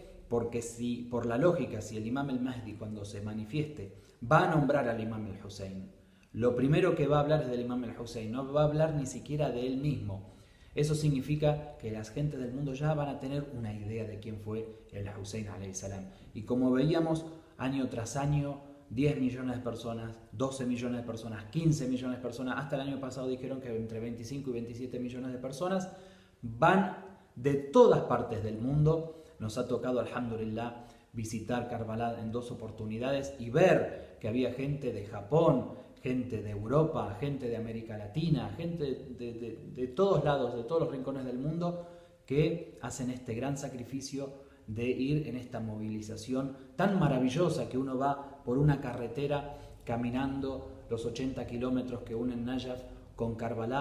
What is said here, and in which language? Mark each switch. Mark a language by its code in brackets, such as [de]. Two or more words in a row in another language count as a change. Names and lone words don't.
[es] Porque si, por la lógica, si el Imam el-Mahdi cuando se manifieste va a nombrar al Imam el-Hussein, lo primero que va a hablar es del Imam el-Hussein, no va a hablar ni siquiera de él mismo. Eso significa que las gentes del mundo ya van a tener una idea de quién fue el Hussein [ar] عليه السلام. [es] Y como veíamos año tras año, 10 millones de personas, 12 millones de personas, 15 millones de personas, hasta el año pasado dijeron que entre 25 y 27 millones de personas van de todas partes del mundo. Nos ha tocado, alhamdulillah, visitar Karbala en 2 oportunidades y ver que había gente de Japón, gente de Europa, gente de América Latina, gente de todos lados, de todos los rincones del mundo, que hacen este gran sacrificio de ir en esta movilización tan maravillosa, que uno va por una carretera caminando los 80 kilómetros que unen Najaf con Karbala.